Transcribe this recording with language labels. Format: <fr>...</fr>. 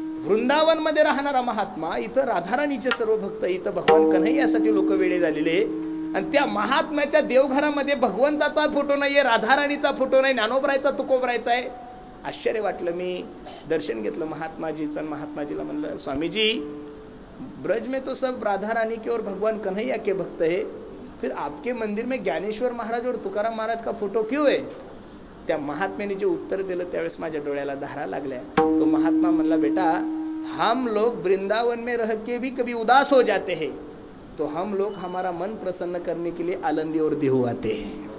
<mr>वृंदावन मध्ये राहणारा महात्मा, इथं राधाराणीचे सर्व भक्त, इथं भगवान कन्हैयासाठी लोक वेडे झालेले, आणि त्या महात्म्याच्या देवघरामध्ये भगवंताचा फोटो नाहीये, राधाराणीचा फोटो नाही, ज्ञानोबरायचा तुकोबरायचा आहे. आश्चर्य वाटलं. मी दर्शन घेतलं महात्माजीचं. महात्माजीला म्हणलं,</mr> <hi>स्वामीजी ब्रज में तो सब राधा रानी के और भगवान कन्हैया के भक्त है, फिर आपके मंदिर में ज्ञानेश्वर महाराज और तुकाराम महाराज का फोटो क्यों है?</hi> <mr>त्या महात्म्याने जे उत्तर दिलं त्यावेळेस माझ्या डोळ्याला धारा लागल्या. तो महात्मा म्हणला,</mr> <hi>बेटा हम लोग वृंदावन में रह के भी कभी उदास हो जाते हैं, तो हम लोग हमारा मन प्रसन्न करने के लिए आलंदी और देहू आते हैं.</hi>